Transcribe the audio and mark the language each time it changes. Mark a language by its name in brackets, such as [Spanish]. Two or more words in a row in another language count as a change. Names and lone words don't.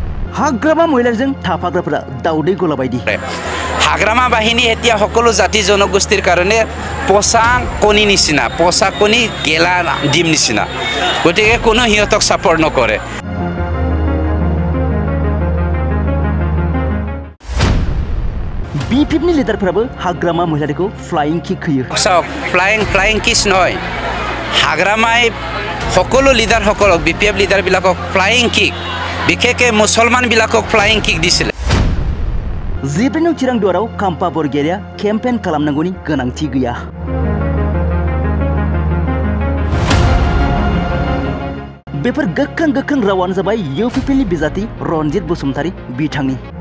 [Bodo] हाग्रामा महिलाजों थाफाग्राफोरा दाउदै गला बायदि [Assamese] हाग्रामा बाहिनी এতিয়া সকলো জাতি জনগোষ্ঠীৰ কাৰণে পোষা কণী নিচিনা পোষা কণী গেলা ডিম নিচিনা গতিকে কোনো হিয়তক সাপোর্ট নকৰে [Bodo] BPFनि लिडारफोराबो हाग्रामा महिलाखौ [English] flying kick [Bodo] होयो [English] flying kiss [Assamese] নহয় हाग्रामाय সকলো লিডাৰ সকলক BPF লিডাৰ বিলাকক [English] flying kick [Assamese] বিশেষকৈ মুছলমান বিলাকক [English] flying kick [Assamese] দিছিল [Bodo] जिब्रैनौ चिरांदुवाराव काम्पा बरगयारिया केम्पेन खालामनांगौनि गोनांथि गैया बेफोर गोख्रों रावानो जाबाय UPPनि बिजाथि रनजित बसुमतारी बिथांनि